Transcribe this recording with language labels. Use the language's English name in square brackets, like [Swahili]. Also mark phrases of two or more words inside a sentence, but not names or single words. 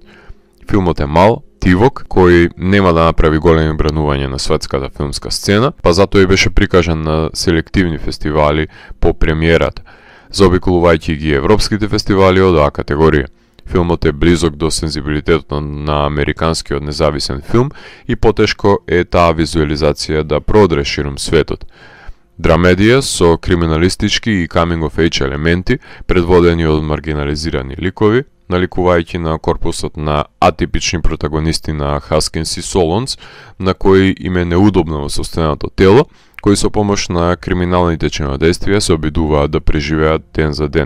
[Macedonian] Филмот е мал, тивок, кој нема да направи големи бранувања на светската филмска сцена, па затоа и беше прикажан на селективни фестивали по премиерата, заобиколувајќи ги европските фестивали од оваа категорија. Филмот е близок до сензибилитетот на американскиот независен филм и потешко е таа визуализација да продре ширум светот. Драмедија со криминалистички и [English] coming of age [Macedonian] елементи, предводени од маргинализирани ликови, наликувајќи на корпусот на атипични протагонисти на Хаскинс и Солонс, на кои им е неудобно во собственото тело, кои со помош на криминалните чинодействија се обидуваат да преживеат ден за ден.